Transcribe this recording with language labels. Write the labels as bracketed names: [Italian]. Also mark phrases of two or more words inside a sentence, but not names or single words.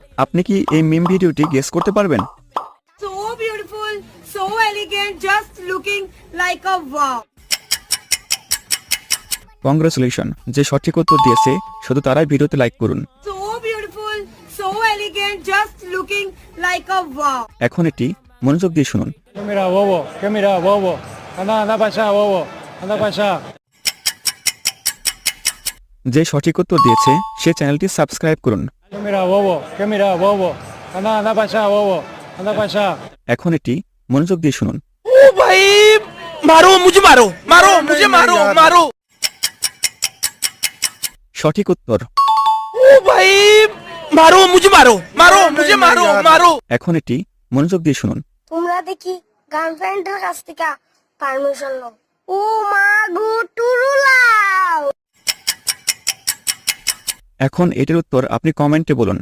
[Bangla] আপনি কি এই [English] meme video guess [Bangla] করতে পারবেন? [English] So beautiful, so elegant, just looking like a wow. [Bangla] কংগ্রেচুলেশন, যে সঠিক উত্তর দিয়েছে শুধু তারাই ভিডিওতে লাইক করুন। [English] So beautiful, so elegant, just looking like a wow. [Bangla] এখন এটি মনোযোগ দিয়ে শুনুন। [Spanish] ¿Qué mira, bobo? ¿Qué mira, bobo? Anda, anda para allá, bobo. Anda para allá. [Bangla] যে সঠিক উত্তর দিয়েছে সে [English] channel subscribe [Bangla] করুন। [Spanish] ¿Qué mira, bobo? ¿Qué mira, bobo? Anda, anda para allá, bobo. Anda para allá. [Bangla] এখন এটি মনোযোগ দিয়ে শুনুন। [Hindi] ओ भाई मारो मुझे मारो मारो मुझे मारो मारो [Bangla] সঠিক উত্তর। [Hindi] ओ भाई मारो मुझे मारो मारो मुझे मारो मारो [Bangla] এখন এটি মনোযোগ দিয়ে শুনুন। তোমরা দেখি গার্লফ্রেন্ডের কাছ থেকে পারমিশন নাও। ও মা গো টুরুলাও। এখন এটির উত্তর আপনি কমেন্টে বলুন।